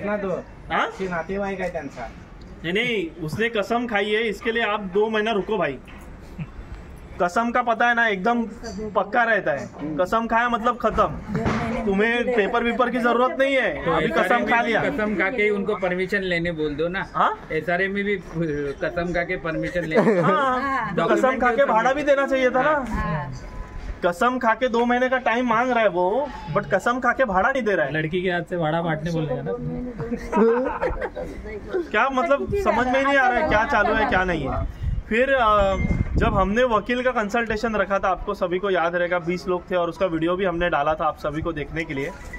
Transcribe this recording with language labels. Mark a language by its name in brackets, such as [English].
[Marathi] नातेवाईक आहे त्यांचा, [Hindi] नहीं, उसने कसम खाई है, इसके लिए आप 2 महीना रुको भाई। कसम का पता है ना, एकदम पक्का रहता है। कसम खाया मतलब खत्म, तुम्हें पेपर वेपर की जरूरत नहीं है। तो अभी कसम खा लिया, कसम खा के उनको परमिशन लेने बोल दो ना। हाँ, SRA में भी कसम खा के परमिशन लेने। हाँ, तो कसम खा के भाड़ा भी देना चाहिए था ना। कसम खा के 2 महीने का टाइम मांग रहा है वो, बट कसम खा के भाड़ा नहीं दे रहा है। लड़की के हाथ से भाड़ा बांटने बोलेगा ना। क्या मतलब समझ में ही नहीं आ रहा है क्या चालू है क्या नहीं है। फिर जब हमने वकील का कंसल्टेशन रखा था, आपको सभी को याद रहेगा 20 लोग थे, और उसका वीडियो भी हमने डाला था आप सभी को देखने के लिए।